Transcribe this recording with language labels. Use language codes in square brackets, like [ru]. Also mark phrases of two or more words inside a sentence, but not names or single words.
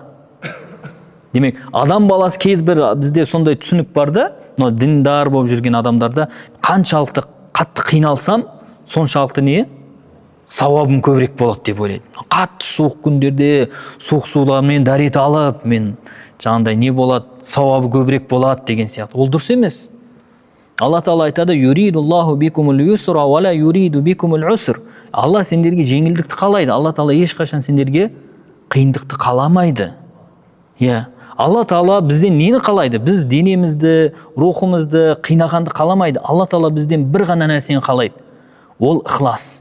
[kk] Демек, адам баласы кейбір бізде сондай түсінік бар да, діндар болып жүрген адамдарда қаншалықты қатты қиналсам, соншалықты не? Сауабым көбірек болады деп ойлайды. Қатты суық күндерде суық судармен дәрет алып, мен жаңағыдай не болады? Сауабы көбірек болады деген сияқты. Ол дұрыс емес. Алла Тағала айтады: [ar] "يريد الله بكم اليسر ولا يريد بكم العسر." [kk] Алла сендерге жеңілдікті қалайды. Алла Тағала ешқашан сендерге қиындықты қаламайды. Иә. Алла Тағала бізден нені қалайды? Біз денемізді, рухымызды, қинағанды қаламайды. Алла Тағала бізден бір ғана нәрсені қалайды. Ол ықылас.